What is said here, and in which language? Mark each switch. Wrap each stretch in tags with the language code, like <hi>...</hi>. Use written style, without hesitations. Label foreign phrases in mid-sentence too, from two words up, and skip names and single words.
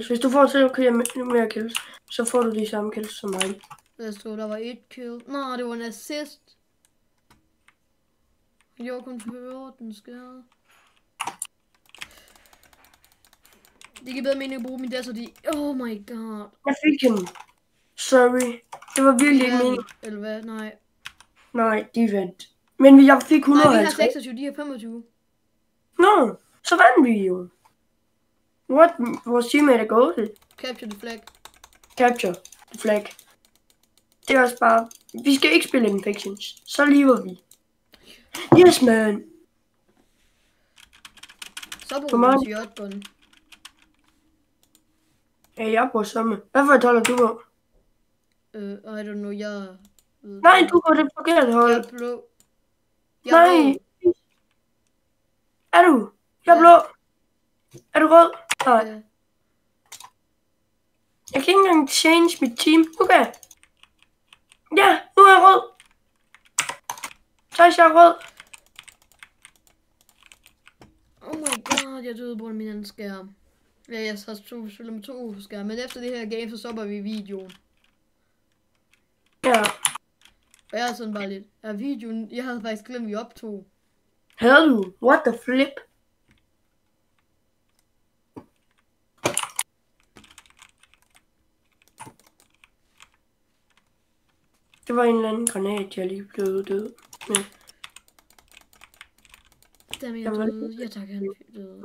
<da>Hvis du får til at køre mere kills, så får du de samme kills som mig. Der stod, der var 1 kill. Nå, det var en assist. Han gjorde kun 14 skade. Det giver bedre mening at bruge min desert i.</da> <en>Oh my god.</en> <da>Jeg fik hende. Sorry. Det var virkelig ikke meningen. Eller hvad? Nej. Nej, de vandt. Men jeg fik Nej, vi har 150. 26, de har 25. Nå, så vandt vi jo. What? Vores teammate er gået.</da> <en>Capture the flag. Capture the flag.</en> <da>Det er også bare... Vi skal ikke spille Infections. Så lever vi.</da> <en>Yes, man.</en> <da>Så bruger vi shotgun. Ja, jeg bruger samme. Hvad for et hold er du på?</da> <en>I don't know,</en> <da>jeg... Nej, du går det forkerte hold. Jeg er blå. Nej. Blå. Er du? Jeg er blå. Er du rød? Nej. Ja. Jeg kan ikke engang change mit team. Okay. Ja, nu er jeg rød. Så er jeg rød.</da> <en>Oh my god,</en> <da>jeg døde på min anden skærm. Ja, jeg har spillet med 2 skærme, men efter det her game, så stopper vi videoen. Ja. Og jeg er sådan bare lidt, videoen, jeg havde faktisk glemt, vi optog. Havde du?</da> <en>What the flip?</en> <da>Det var en eller anden granat, jeg lige blev død med. Jamen, jeg døde. Jeg tager gerne døde.</da>